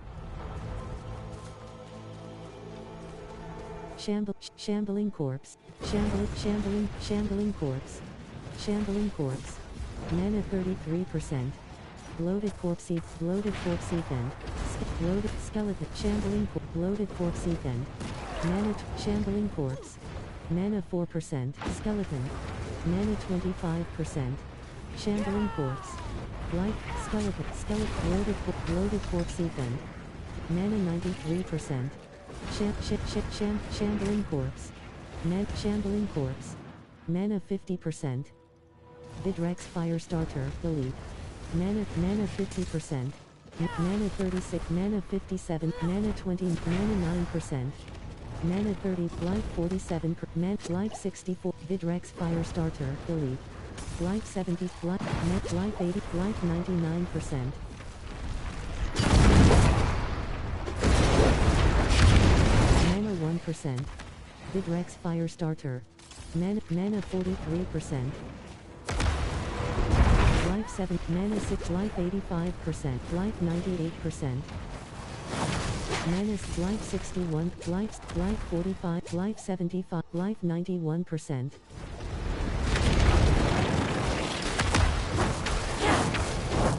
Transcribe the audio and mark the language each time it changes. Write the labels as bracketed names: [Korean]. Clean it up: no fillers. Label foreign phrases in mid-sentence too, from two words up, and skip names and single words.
[English] Shambling corpse. Shambling corpse. Shambling corpse. Mana 33%. Loaded corpse event. Loaded skeleton. Loaded corpse event. Mana shambling corpse. Mana 4%. Skeleton. Mana 25%. Shambling corpse. Life skeleton. Loaded corpse event. Mana 93%. Shambling corpse. Shambling corpse. Mana 50%. Vidrex Firestarter, delete. Mana 50%. Mana 36, mana 57, mana 20, mana 9%. Mana 30, life 47, life 64, Vidrex Firestarter, delete. Life 70, life 80, life 99%. Mana 1%. Vidrex Firestarter. Mana 43%. Life 7, mana 6, life 85%, life 98%. Mana life 61, life 45, life 75, life 91%.